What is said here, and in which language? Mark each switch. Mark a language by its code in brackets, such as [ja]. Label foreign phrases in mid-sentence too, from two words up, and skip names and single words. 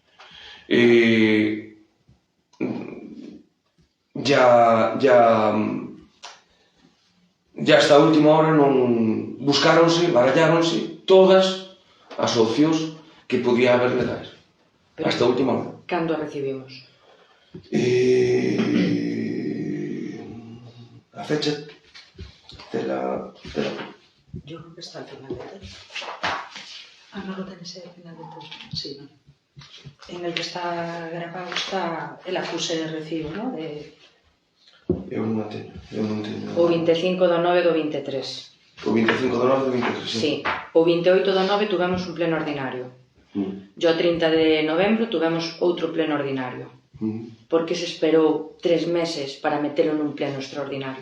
[gl] Ya hasta a última hora non buscáronse, baralláronse todas as opcións que podía haber legais. Hasta a última hora. Cando a recibimos? A fecha tela... [es] Yo creo que está al final de todo. No lo tenés al final de todo. Sí, ¿no? En el que está grabado está el acuse de recibo, ¿no? [gl] Eu non teño. O 25 do 9 do 23. O 25 do 9 do 23, sí. Sí. O 28 do 9 tuvemos un pleno ordinario. E o 30 de novembro tuvemos outro pleno ordinario. Por que se esperou 3 meses para metelo nun pleno extraordinario?